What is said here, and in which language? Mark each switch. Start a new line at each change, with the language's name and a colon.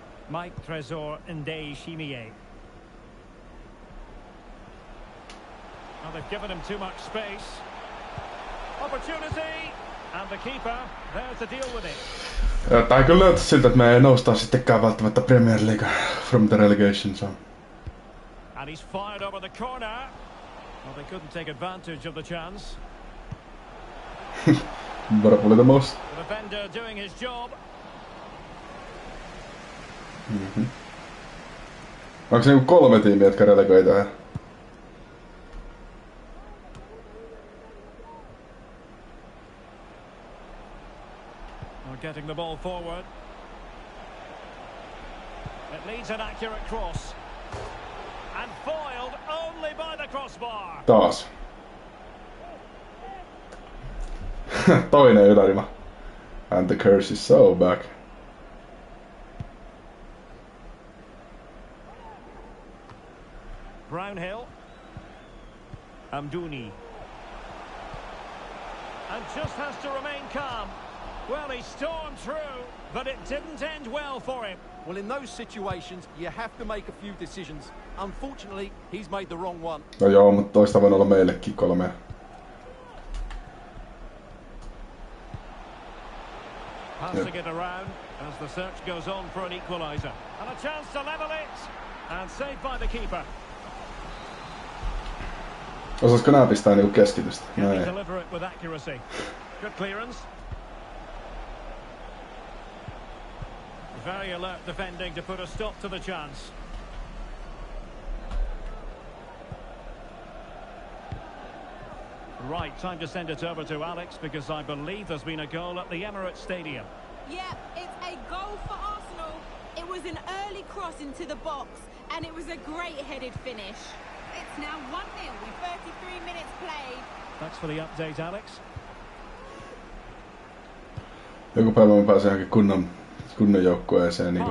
English: Mike Trésor Ndeye Chimier. Well, they've given him too much space. Opportunity! And the keeper there to deal with it.
Finnish: Tää kyllä näyttää siltä, että me ei noustaa sittenkään välttämättä Premier League
English: from the relegation zone. And he's fired over the corner. Well, they couldn't take advantage of the chance. Probably the most. The defender doing his job.
Finnish: Onko se niinku 3 tiimiä, jotka relegoi tähän?
English: Getting the ball forward. It needs an accurate cross. And foiled only by the crossbar.
Finnish: Taas. Toinen ylärima.
English: And the curse is so back. Brownhill. Amdouni. And just has to remain calm. Well, he stormed through, but it didn't end well for him. Well, in those situations, you have to make a few decisions. Unfortunately, he's made the wrong one.
Finnish: No joo, mutta toista voi olla meillekin 3.
English: Passing it around as the search goes on for an equaliser. And a chance to level it. And saved by the keeper.
Finnish: Osaisiko nää pistää niinku keskitystä?
English: Can he
Finnish: Näin.
English: deliver it with accuracy? Good clearance. Very alert defending to put a stop to the chance. Right, time to send it over to Alex because I believe there's been a goal at the Emirates Stadium. Yeah, it's a goal for Arsenal. It was an early cross into the box, and it was a great headed finish. It's now 1-0 with 33 minutes played. Thanks for the update, Alex.
Finnish: Joku päivä mä pääsen johonkin kunnon joukkueeseen niinku.